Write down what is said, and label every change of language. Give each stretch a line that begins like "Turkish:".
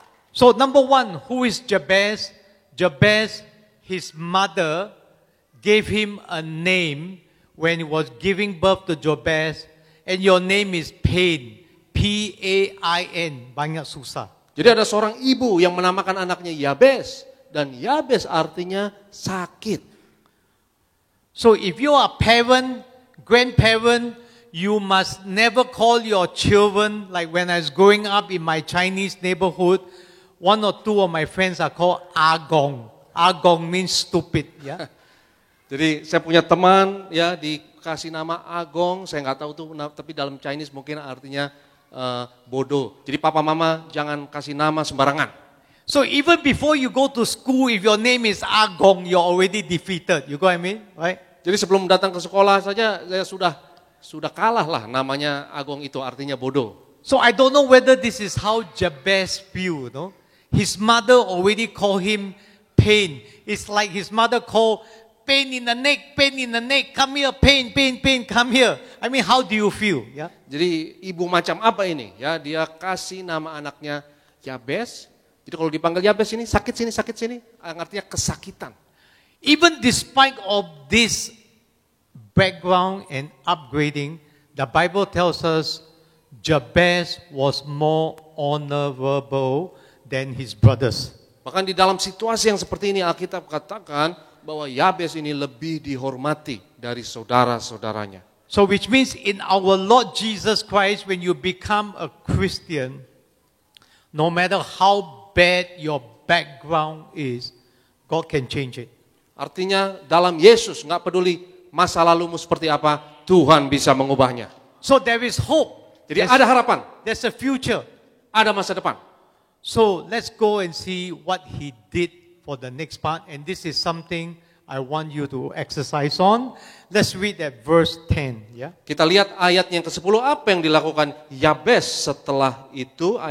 English: So number one, who is Jabez? Jabez, his mother gave him a name when he was giving birth to Jabez, and your name is Pain, P-A-I-N,
Indonesian: banyak susah. Jadi ada seorang ibu yang menamakan anaknya Yabez, dan Yabez artinya sakit.
English: So if you are a parent, grandparent, you must never call your children, like when I was growing up in my Chinese neighborhood, one or two of my friends are called Agong. Agong means stupid, ya.
Indonesian: Jadi saya punya teman ya dikasih nama Agong, saya nggak tahu tuh, tapi dalam Chinese mungkin artinya bodoh. Jadi papa mama jangan kasih nama sembarangan.
English: So even before you go to school, if your name is Agong, you're already defeated. You got what I mean, right?
Indonesian: Jadi sebelum datang ke sekolah saja saya sudah kalah lah, namanya Agong itu artinya bodoh.
English: So I don't know whether this is how Jabez feel, no? His mother already called him Pain. It's like his mother called pain in the neck, come here, pain, come here. I mean, how do you feel? Yeah?
Indonesian: Jadi ibu macam apa ini? Ya, dia kasih nama anaknya Yabez. Jadi kalau dipanggil Yabez ini sakit sini, artinya kesakitan.
English: Even despite of this background and upgrading, the Bible tells us Jabez was more honorable than his brothers.
Indonesian: Bahkan di dalam situasi yang seperti ini Alkitab katakan bahwa Yabez ini lebih dihormati dari saudara-saudaranya.
English: So which means in our Lord Jesus Christ, when you become a Christian, no matter how bad your background is, God can change it.
Indonesian: Artinya dalam Yesus nggak peduli masa lalumu seperti apa, Tuhan bisa mengubahnya.
English: So there is hope.
Indonesian: Jadi ada harapan,
English: There's a future.
Indonesian: ada masa depan.
English: So let's go and see what he did for the next part. And this is something I want you to exercise on. Let's read at verse 10. Yeah?
Indonesian: Kita lihat ayat yang ke-10 apa yang dilakukan Yabez setelah itu.